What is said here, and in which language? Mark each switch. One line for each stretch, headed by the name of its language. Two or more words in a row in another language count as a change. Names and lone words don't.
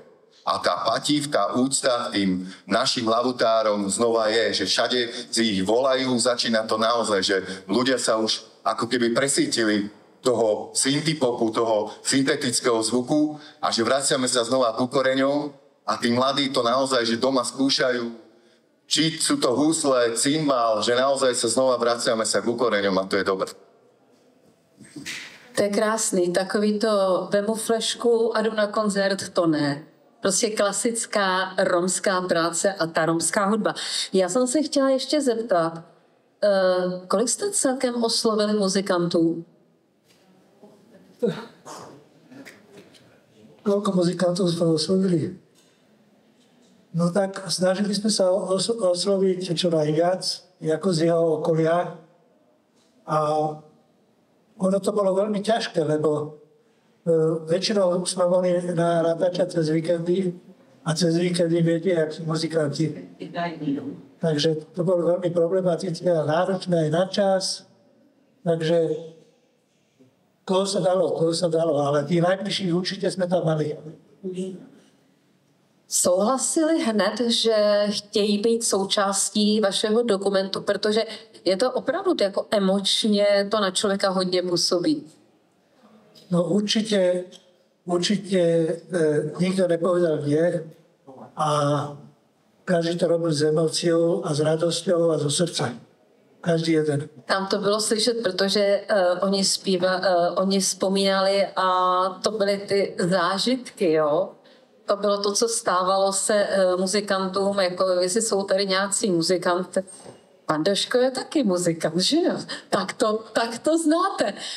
Slovak: A tá patívka, úcta tým našim lavutárom znova je, že všade si ich volajú, začína to naozaj, že ľudia sa už ako keby presítili toho syntipopu, toho syntetického zvuku a že vraciame sa znova ku koreňom. A tí mladí to naozaj, že doma skúšajú, či sú to husle, cymbál, že naozaj sa znova vraciame sa k ukoreňom a to je dobré.
Czech: To je krásný, takový to vemu flešku a jdu na koncert, to ne. Prostě klasická romská práce a ta romská hudba. Já jsem se chtěla ještě zeptat, kolik jste celkem oslovili muzikantů?
Slovak: koľko muzikantov sme oslovili? No tak snažili sme sa osloviť čo najviac, ako z jeho okolia. A ono to bolo veľmi ťažké, lebo väčšinou sme mohli natáčať cez víkendy a cez víkendy viete, jak sú muzikanti. Takže to bolo veľmi problematické a náročné aj na čas. Takže koho sa dalo, ale tí najbližší určite sme tam mali.
Czech: Souhlasili hned, že chtějí být součástí vašeho dokumentu, protože je to opravdu jako emočně to na člověka hodně působí.
Slovak: No určite nikto nepovedal nie a každý to robil s emóciou a s radosťou a zo srdca. Každý jeden.
Czech: Tam to bylo slyšet, protože oni vzpomínali a to byly ty zážitky, jo. To bylo to, co stávalo se muzikantům, jako jestli jsou tady nějací muzikanty. Pan Daško je taky muzikant, že jo? Tak to znáte.